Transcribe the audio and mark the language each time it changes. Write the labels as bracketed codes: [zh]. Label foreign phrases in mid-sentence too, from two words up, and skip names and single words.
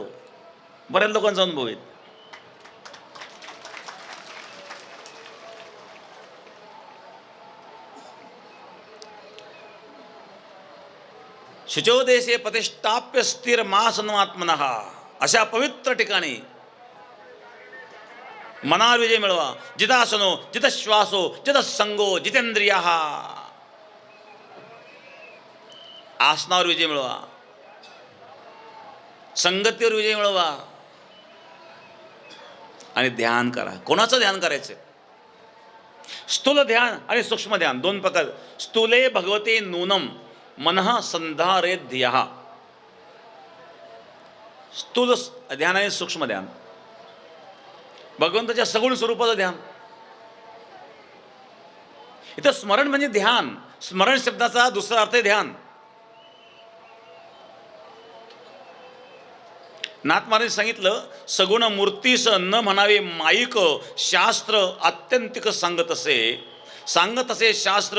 [mr] बऱ्याच लोकांचा अनुभव आहे. [sa] शुचोदेशे प्रतिष्ठाप्य स्थिर मासनमात्मनः, [mr] अशा पवित्र ठिकाणी मनावर विजय मिळवा. [sa] जितासनो, जित श्वासो, जित संगो, जितेंद्रिय. [mr] आसनावर विजय मिळवा, संगतीवर विजय मिळवा आणि ध्यान करा. कोणाचं ध्यान करायचं? स्थूल ध्यान आणि सूक्ष्म ध्यान, 2 प्रकार. [sa] स्थूले भगवते नूनम मनः संधारेत धियः. [mr] स्थूल ध्यान आणि सूक्ष्म ध्यान, भगवंताच्या सगुण स्वरूपाचं ध्यान. इथं स्मरण म्हणजे ध्यान. स्मरण शब्दाचा दुसरा अर्थ आहे ध्यान. नाथ महाराज सांगितलं, सगुण मूर्तीस न म्हणावे माईक, शास्त्र आत्यंतिक सांगत असे शास्त्र.